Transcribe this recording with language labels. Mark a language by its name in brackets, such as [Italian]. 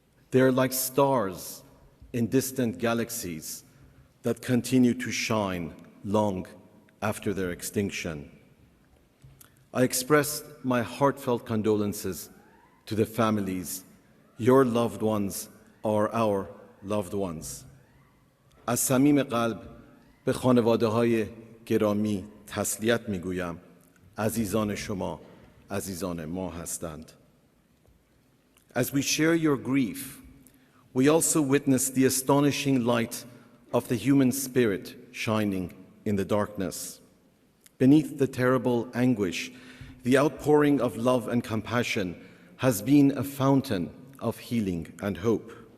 [English] They are like stars in distant galaxies that continue to shine long after their extinction. I express my heartfelt condolences to the families. Your loved ones are our loved ones. [Persian] از صمیم قلب به خانواده‌های گرامی تسلیت می‌گویم. عزیزان شما عزیزان ما هستند. [English] As we share your grief, we also witness the astonishing light of the human spirit shining in the darkness. Beneath the terrible anguish, the outpouring of love and compassion has been a fountain of healing and hope.